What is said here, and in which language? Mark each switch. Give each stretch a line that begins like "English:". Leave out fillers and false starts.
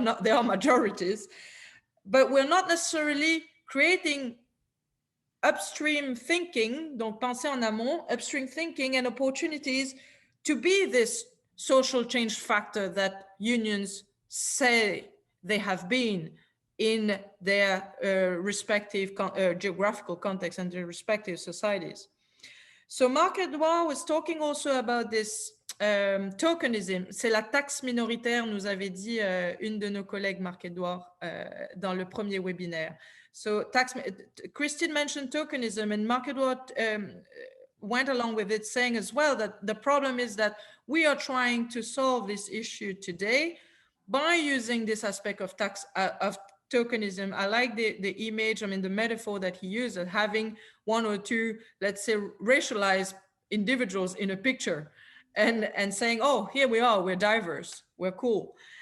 English: are majorities, but we're not necessarily creating upstream thinking,
French: donc penser en amont,
English: upstream thinking and opportunities to be this social change factor that unions say they have been in their respective geographical context and their respective societies. So Marc-Edouard was talking also about this tokenism.
French: C'est la taxe minoritaire, nous avait dit une de nos collègues, Marc-Edouard, dans le premier webinaire.
English: So Christine mentioned tokenism, and Marc-Edouard went along with it, saying as well that the problem is that we are trying to solve this issue today by using this aspect of tokenism. I like the image, I mean, the metaphor that he used of having one or two, let's say, racialized individuals in a picture and saying, oh, here we are, we're diverse, we're cool.